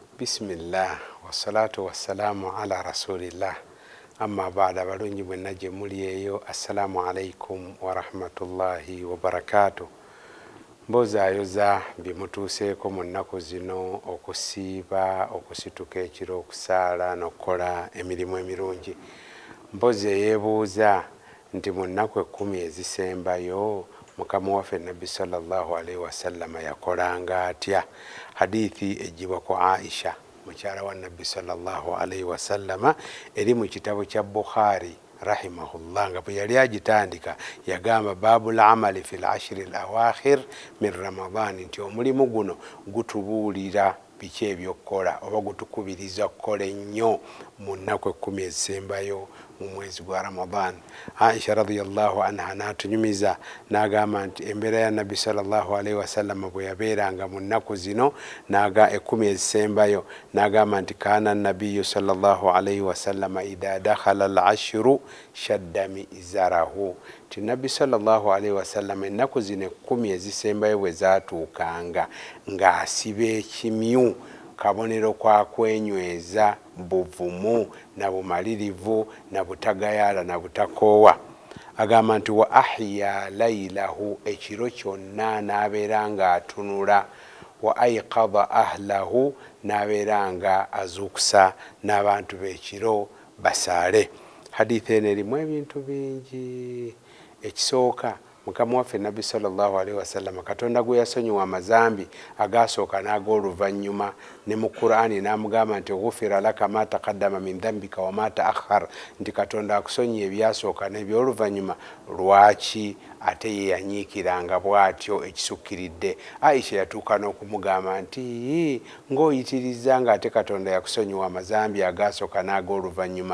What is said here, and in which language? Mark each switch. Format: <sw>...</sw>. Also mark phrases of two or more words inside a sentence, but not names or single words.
<ar>بسم الله والصلاة والسلام على رسول الله أما بعد</ar> <lg>balungi mwenna gye muli eyo</lg> <ar>السلام عليكم ورحمة الله وبركاته.</ar> <lg>Mbozaayoza bimutuuseeko mu nnaku zino okusiiba okusituka ekiro okusaala n'okukola emirimu emirungi. Mpozi eyeebuuza nti mu nnaku 10 ezisembayo Mukama waffe Nabbi</lg> <ar>صلى الله عليه وسلم</ar> <lg>yakolanga atya? Hadithi ejibwa ku Aisha mukyala wa Nabbi</lg> <ar>صلى الله عليه وسلم</ar> <lg>eri mu kitabo kya Bukhari rahimahullah nga bwe yali agitandika yagamba</lg> <ar>باب العمل في العشر الأواخر من رمضان,</ar> <lg>nti omulimu guno gutubuulira biki ebyokukola oba gutukubiriza kukola ennyo mu nnaku 10 ezisembayo mu mwezi gwa Ramadan. Aisha</lg> <ar>رضي الله عنها</ar> <lg>n'atunyumiza n'agamba nti embeera ya Nabbi</lg> <ar>صلى الله عليه وسلم</ar> <lg>bwe yabeeranga mu nnaku zino naga 10 ezisembayo n'agamba nti</lg> <ar>كان النبي صلى الله عليه وسلم إذا دخل العشر شد مئزره,</ar> <lg>ti Nabbi</lg> <ar>صلى الله عليه وسلم</ar> <lg>ennaku zino 10 ezisembayo bwe zaatuukanga ng'asiba ekimyu, kabonero kwa kwenyweza buvumu na bumalirivu na butagayala na butakoowa. Agamba nti</lg> <ar>وأحيا ليله,</ar> <lg>ekiro kyonna n'abeera nga atunula,</lg> <ar>وأيقظ أهله,</ar> <lg>n'abeera nga azuukusa n'abantu b'ekiro basaale. Hadithi eno erimu ebintu bingi. Ekisooka, Mukama waffe Nabbi</lg> <ar>صلى الله عليه وسلم</ar> <lg>Katonda gwe yasonyiwa amazambi agasooka n'ag'oluvannyuma, ne mu Qur'ani n'amugamba nti</lg> <ar>غفر لك ما تقدم من ذنبك وما تأخر,</ar> <lg>nti Katonda akusonyiye ebyasooka n'ebyoluvannyuma. Lwaki ate ye yanyiikiranga bw'atyo ekisukkiridde? Aisha yatuuka n'okumugamba nti ng'oyitiriza nga ate Katonda yakusonyiwa amazambi agasooka n'ag'oluvannyuma.</lg>